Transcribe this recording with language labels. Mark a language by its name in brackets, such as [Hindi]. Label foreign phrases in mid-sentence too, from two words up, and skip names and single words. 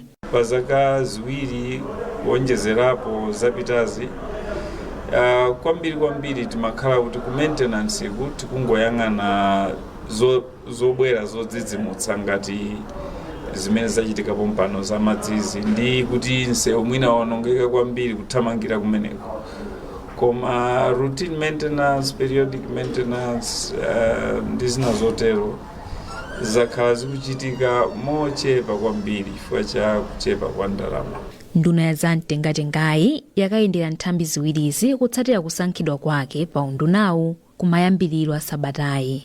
[Nyanja] Pazaka ziwiri wonjezerapo zapitazi, kwambiri timakhala kuti ku maintenance ku tikungoyang'ana zobwera zodzidzimutsa ngati zimene zachitika pompano za madzizi ndi kuti msewu mwina waonongeka kwambiri kuthamangira kumeneko. Koma [English] routine maintenance, periodic maintenance [Nyanja] ndi zina zotero zakhala zikuchitika mochepa kwambiri chifukwa cha kuchepa kwa ndalama. Nduna za mtengatengayi yakayendera nthambi ziwirizi kutsatira kusankhidwa kwake pa undunawu kumayambiriro a sabatayi.